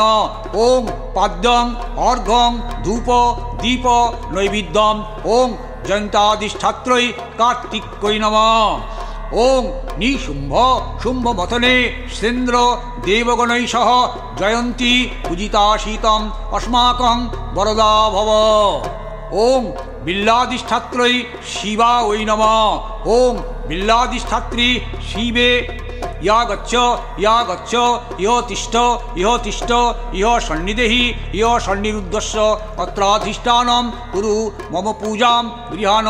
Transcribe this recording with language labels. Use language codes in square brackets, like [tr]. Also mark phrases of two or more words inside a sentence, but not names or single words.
[sa] ওং পাদ্যং অর্ঘ্যং ধূপ দীপ নৈবেদ্যম। ওং জয়ন্তাধিষ্ঠাত্রৈ কার্তিক্যৈ নমঃ। ওং নিশুম্ভ শুম্ভমথনে শ্রেন্দ্র দেবগণৈ সহ জয়ন্তী পূজিতাশীতম अस्माकं वरदा भव। ओं बिल्लाधिष्ठात्रै शिवाय नमः। ओं बिल्लाधिष्ठात्री शिवे या गच्छ इह तिष्ठ इह सन्निधेहि इह सन्निरुद्धस्य अत्राधिष्ठानं कुरु मम पूजां गृहाण।